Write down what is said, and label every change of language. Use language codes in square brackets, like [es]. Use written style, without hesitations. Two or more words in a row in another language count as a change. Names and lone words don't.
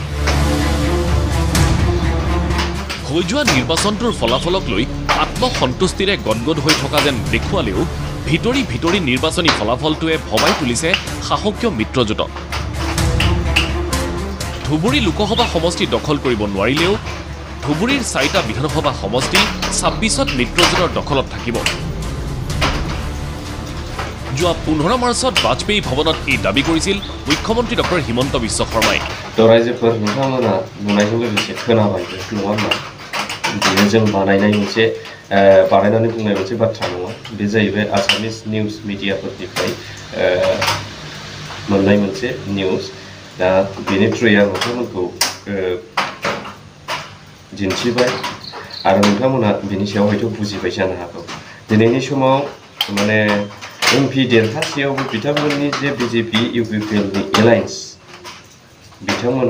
[as] হৈ যোৱা নিৰ্বাচনটোৰ ফলাফলক লৈ আত্মসন্তুষ্টিৰে গদগদ হৈ থকা যেন দেখুৱালেও ভিতৰি নিৰ্বাচনী ফলাফলটোৱে ভবাই তুলিছে শাসকীয় মিত্ৰজোঁটক ধুবুৰী লোকসভা সমষ্টি দখল কৰিব নোৱাৰিলেও ধুবুৰীৰ 4টা বিধানসভা সমষ্টি 26ত মিত্ৰজোঁটৰ দখলত থাকিব যোৱা 15 মাৰ্চত বাজপেয়ী ভৱনত এই দাবী কৰিছিল মুখ্যমন্ত্ৰী ডক্টৰ হিমন্ত বিশ্ব শৰ্মাই [brx] रायजोफोर नोंथांमोना नुनायजों लोगोसे खोनाबायबो नङा होनबा बेयो जों बानायनाय मोनसे बानायनानै बुंनाय मोनसे बाथ्रा नङा बे जाहैबाय [en] Assamese news media [brx] मोननाय मोनसे निउज दा बेनि थ्रुयै आं नोंथांमोनखौ दिन्थिबाय आरो नोंथांमोना बेनि सायाव हयथ' बुजिबाय जानो हागौ दिनैनि समाव माने एमपि देरहासेयावबो बिथांमोननि जे बिजेपि इउपिपिएलनि एलायन्स बिथांमोनहा